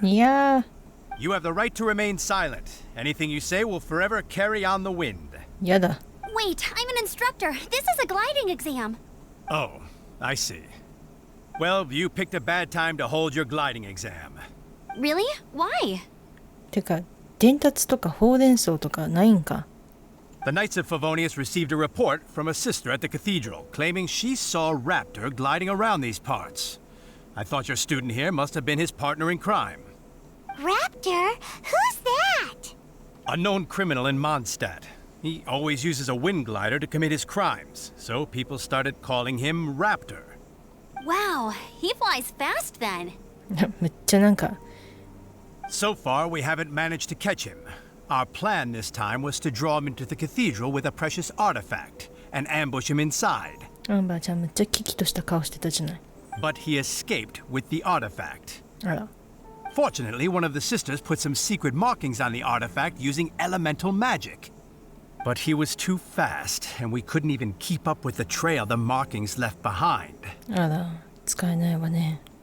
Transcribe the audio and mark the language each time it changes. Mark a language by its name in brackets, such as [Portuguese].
[English] Yeah. You have the right to remain silent. Anything you say will forever carry on the wind. [Japanese] やだ。 [English] Wait, I'm an instructor. This is a gliding exam. Oh, I see. Well, you picked a bad time to hold your gliding exam. Really? Why? [Japanese] てか、伝達とか放電層とかないんか。 [English] The Knights of Favonius received a report from a sister at the cathedral claiming she saw Raptor gliding around these parts. I thought your student here must have been his partner in crime. Raptor? Who's that? A known criminal in Mondstadt. He always uses a wind glider to commit his crimes, so people started calling him Raptor. Wow, he flies fast then. [Japanese] めっちゃなんか、 [English] So far, we haven't managed to catch him. Our plan this time was to draw him into the cathedral with a precious artifact and ambush him inside. [Japanese] アンバーちゃんめっちゃキキとした顔してたじゃない。 [English] But he escaped with the artifact. [Japanese] あら。 [English] Fortunately, one of the sisters put some secret markings on the artifact using elemental magic. But he was too fast, and we couldn't even keep up with the trail the markings left behind. [Japanese] あら、使えないわね。